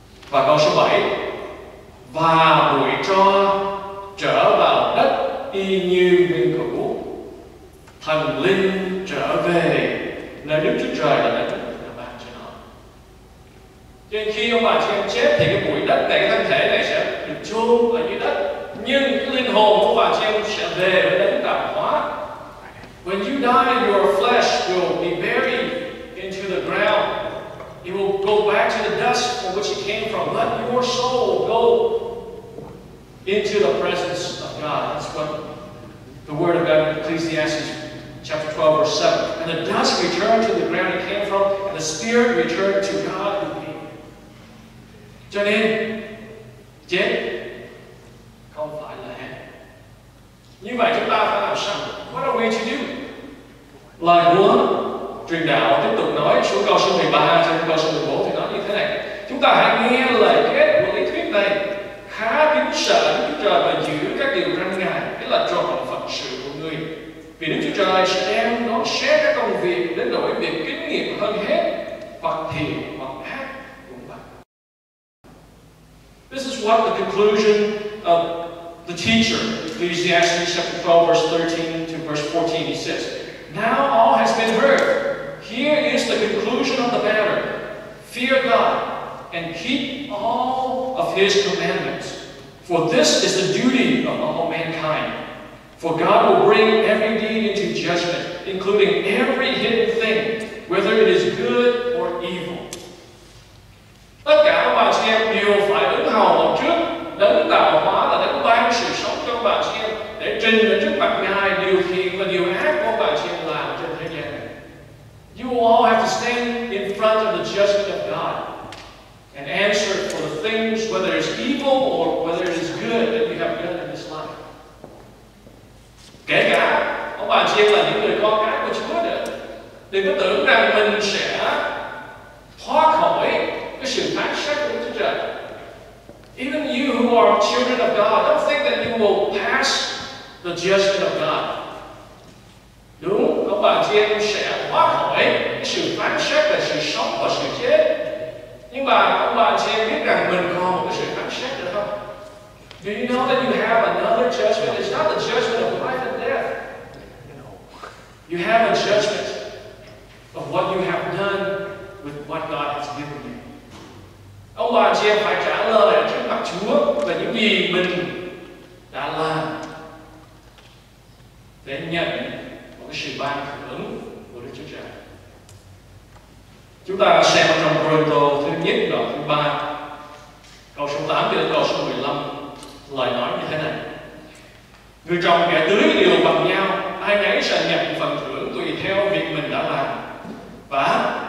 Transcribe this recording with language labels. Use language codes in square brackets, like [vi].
[vi] Và câu số 7: và bụi tro trở vào đất y như nguyên cũ, thần linh trở về nơi Đức Chúa Trời là đã ban cho nó. Cho nên khi ông bà chị em chết thì cái bụi đất này, cái thân thể này sẽ được chôn ở dưới đất, nhưng cái linh hồn của bà chị em sẽ về với đấng tạo hóa. [en] When you die, your flesh will be buried into the ground. It will go back to the dust from which it came from. Let your soul go into the presence of God. That's what the Word of God in Ecclesiastes chapter 12, verse 7. And the dust returned to the ground it came from, and the spirit returned to God who gave it. [vi] Cho nên, chết không phải là hết. Như vậy chúng ta phải làm sao? [en] What are we to do? [vi] Lời của Truyền đạo tiếp tục nói xuống câu số 13 cho đến câu số 14 thì nói như thế này: chúng ta hãy nghe lời kết của lý thuyết này, khá kính sợ Đức Chúa Trời và giữ các điều răn Ngài, tức là trọn phận sự của người. Vì Đức Chúa Trời sẽ đem đón xét các công việc đến nỗi việc kinh nghiệm hơn hết, hoặc thiện hoặc ác cũng vậy. [en] This is what the conclusion of the teacher, Ecclesiastes chapter 12, verse 13 to verse 14, he says, now all has been heard. Here is the conclusion of the matter. Fear God and keep all of His commandments, for this is the duty of all mankind. For God will bring every deed into judgment, including every hidden thing, whether it is good or evil. [vi] Tất cả các bà chị em đều phải ứng hầu trước đấng tạo hóa là đấng ban sự sống cho các bà chị em, để trình ở trước mặt Ngài điều khiển và điều ác của bà chị em làm trên thế gian này. [en] You will all have to stand in front of the judgment of God and answer for the things, whether it's evil or whether it is good, that you have done in this life. [vi] Kể cả ông bà chị em là những người con cái của Chúa nữa, đừng có tưởng rằng mình sẽ thoát khỏi cái sự phán xét của Chúa Trời. [en] Even you who are children of God, don't think that you will pass the judgment of God. [vi] Đúng, ông bà chị em sẽ thoát khỏi cái sự phán xét về sự sống và sự chết. Nhưng mà ông bà chị em biết rằng mình còn một cái sự phán xét nữa không? [en] Do you know that you have another judgment? It's not the judgment of life and death. You have a judgment of what you have done with what God has given you. [vi] Ông bà chị em phải trả lời trước mặt Chúa về những gì mình đã làm, để nhận một cái sự ban thưởng của Đức Chúa Trời. Chúng ta xem ở trong Cô-rinh-tô thứ nhất đoạn thứ 3, câu số 8 đến câu số 15, lời nói như thế này: người trồng kẻ tưới đều bằng nhau, ai nấy sẽ nhận phần thưởng tùy theo việc mình đã làm. Và